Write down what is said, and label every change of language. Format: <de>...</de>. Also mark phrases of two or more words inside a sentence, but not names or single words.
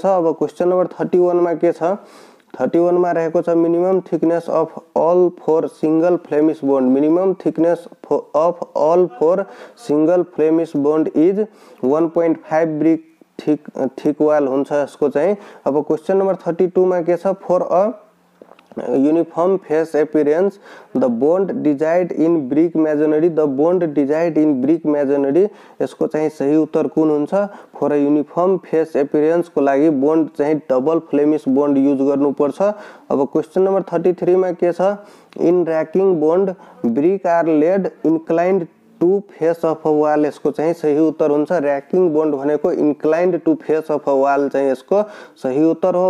<ne>अब</ne> <en>question number</en> <ne>31 मा के छ, 31 मा रहेको छ</ne> <en>minimum thickness of all for single Flemish bond, minimum thickness of all for single Flemish bond is 1.5 brick thick wall</en> <ne>हुन्छ यसको चाहिँ। अब</ne> <en>question number</en> <ne>32 मा के छ,</ne> <en>For a uniform face appearance the bond desired in brick masonry, the bond desired in brick masonry,</en> <ne>यसको चाहिँ सही उत्तर कुन हुन्छ,</ne> <en>for a uniform face appearance</en> <ne>को लागि बोन्ड चाहिँ</ne> <en>double Flemish bond use</en> <ne>गर्नु पर्छ। अब</ne> <en>question number</en> <ne>33 मा के छ,</ne> <en>in raking bond brick are laid inclined to face of a wall,</en> <ne>यसको चाहिँ सही उत्तर हुन्छ,</ne> <en>raking bond</en> <ne>भनेको</ne> <en>inclined to face of a wall</en> <ne>चाहिँ यसको सही उत्तर हो।</ne>